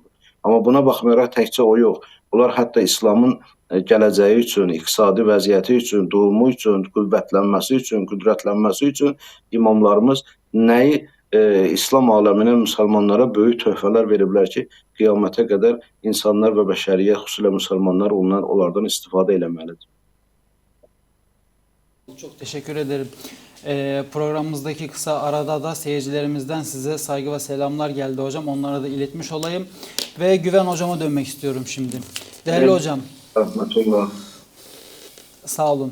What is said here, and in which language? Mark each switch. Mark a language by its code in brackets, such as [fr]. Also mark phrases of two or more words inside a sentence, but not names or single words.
[az] Amma buna baxmayaraq təkcə o yox. Bunlar hətta İslamın gələcəyi üçün, iqtisadi vəziyyəti üçün, doğumu üçün, qüvvətlənməsi üçün, qüdrətlənməsi üçün imamlarımız nəyi İslam aləminə, müsəlmanlara böyük töhfələr veriblər ki, qiyamətə qədər insanlar və bəşəriyyət, xüsusilə müsəlmanlar onlardan istifadə eləməlidir. [tr] Çok teşekkür ederim. Programımızdaki kısa arada da seyircilerimizden size saygı ve selamlar geldi hocam. Onlara da iletmiş olayım. Ve Güven hocama dönmek istiyorum şimdi. Değerli Evet. hocam. Rahmetullah. Sağ olun.